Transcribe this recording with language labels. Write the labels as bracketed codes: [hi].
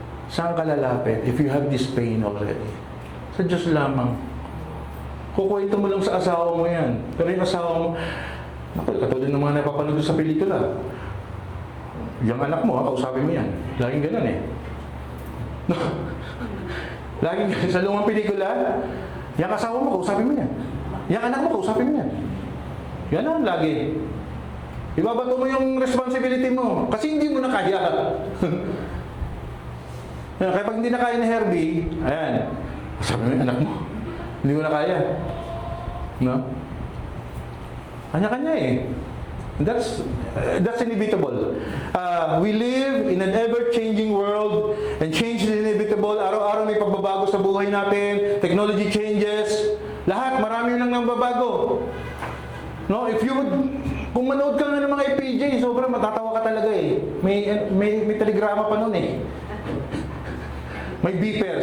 [tl] Saan ka lalapit [en] if you have this pain already? [tl] Sa Diyos lamang. Kukwento mo lang sa asawa mo yan. Pero yung asawa mo, katulad ng mga napapanood sa pelikula. Yung anak mo, kausapin mo yan. Laging ganun eh. Laging sa lumang pelikula, yung asawa mo, kausapin mo yan. Yung anak mo, kausapin mo yan. Yan ang lagi. Ibabato mo yung responsibility mo. Kasi hindi mo na kaya. Kaya pag hindi na kaya ni Herbie, ayan, sabi mo yung anak mo, hindi mo na kaya. No? Kanya-kanya eh. [en] That's inevitable. We live in an ever-changing world and change is inevitable. [tl] Araw-araw may pagbabago sa buhay natin. [en] Technology changes. [tl] Lahat, marami nang nagbabago. No? [en] If you would, [tl] kung manood ka nga ng mga FPJ, sobrang matatawa ka talaga eh. May telegrama pa nun eh. May beeper.